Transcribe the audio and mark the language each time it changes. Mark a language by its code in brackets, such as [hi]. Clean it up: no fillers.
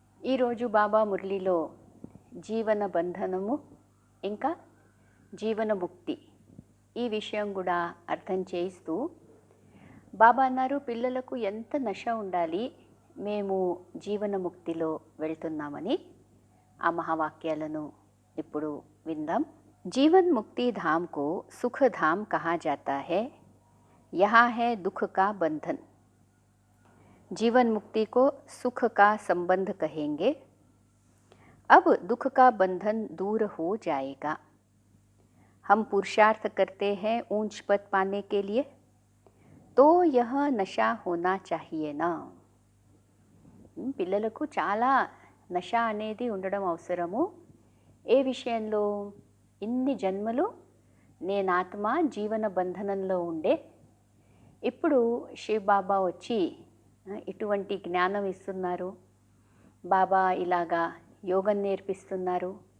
[te] ఈరోజు బాబా మురళిలో జీవన బంధనము ఇంకా జీవన ముక్తి ఈ విషయం కూడా అర్థం చేయిస్తూ బాబా అన్నారు, పిల్లలకు ఎంత నశ ఉండాలి, మేము జీవన ముక్తిలో వెళ్తున్నామని. ఆ మహావాక్యాలను ఇప్పుడు విందాం. [hi] जीवन मुक्ति धाम को सुख धाम कहा जाता है, यहाँ है दुख का बंधन. जीवन मुक्ति को सुख का संबंध कहेंगे. अब दुख का बंधन दूर हो जाएगा. हम पुरुषार्थ करते हैं ऊंच पद पाने के लिए, तो यह नशा होना चाहिए ना. [te] పిల్లలకు చాలా నశ అనేది ఉండడం అవసరము. ఏ విషయంలో? ఇన్ని జన్మలు నేను ఆత్మ జీవన బంధనంలో ఉండే, ఇప్పుడు శివబాబా వచ్చి ఇటువంటి జ్ఞానం ఇస్తున్నారు, బాబా ఇలాగా యోగం నేర్పిస్తున్నారు.